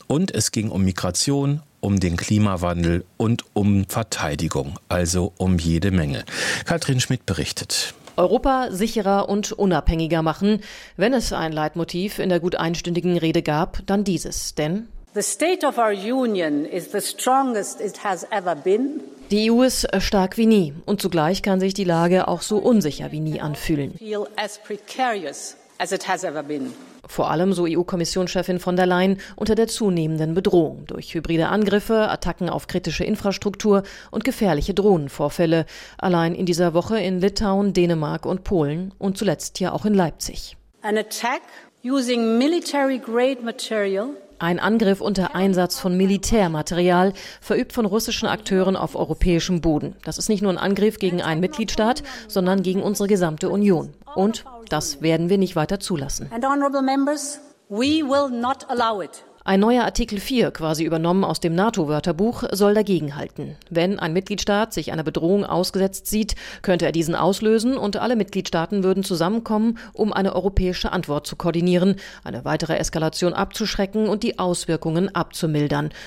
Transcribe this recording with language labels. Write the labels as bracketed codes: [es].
[de] Und es ging um Migration, um den Klimawandel und um Verteidigung, also um jede Menge. Katrin Schmidt berichtet. Europa sicherer und unabhängiger machen. Wenn es ein Leitmotiv in der gut einstündigen Rede gab, dann dieses, denn [en] the state of our union is the strongest it has ever been. [de] Die EU ist stark wie nie und zugleich kann sich die Lage auch so unsicher wie nie anfühlen. [en] Feel as precarious as it has ever been. [de] Vor allem, so EU-Kommissionschefin von der Leyen, unter der zunehmenden Bedrohung durch hybride Angriffe, Attacken auf kritische Infrastruktur und gefährliche Drohnenvorfälle. Allein in dieser Woche in Litauen, Dänemark und Polen und zuletzt hier auch in Leipzig. [en] An attack using military-grade material. [de] Ein Angriff unter Einsatz von Militärmaterial, verübt von russischen Akteuren auf europäischem Boden. Das ist nicht nur ein Angriff gegen einen Mitgliedstaat, sondern gegen unsere gesamte Union. Und das werden wir nicht weiter zulassen. [en] And honorable members, we will not allow it. [de] Ein neuer Artikel 4, quasi übernommen aus dem NATO-Wörterbuch, soll dagegenhalten. Wenn ein Mitgliedstaat sich einer Bedrohung ausgesetzt sieht, könnte er diesen auslösen und alle Mitgliedstaaten würden zusammenkommen, um eine europäische Antwort zu koordinieren, eine weitere Eskalation abzuschrecken und die Auswirkungen abzumildern.